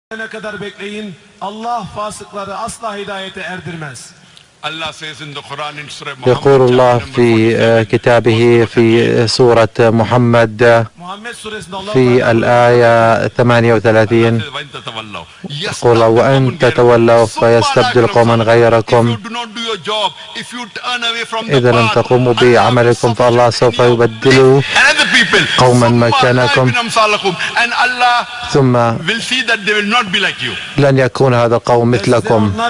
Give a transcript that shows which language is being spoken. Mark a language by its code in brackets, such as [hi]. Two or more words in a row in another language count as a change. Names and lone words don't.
[tr] Ne kadar bekleyin, Allah fasıkları asla hidayete erdirmez. [ar] يقول الله في كتابه في سورة محمد في الآية 38 قل وإن تتولوا فيستبدل قوما غيركم إذا لم تقوموا بعملكم فالله سوف يبدل قوما مكانكم ثم لن يكون هذا القوم مثلكم.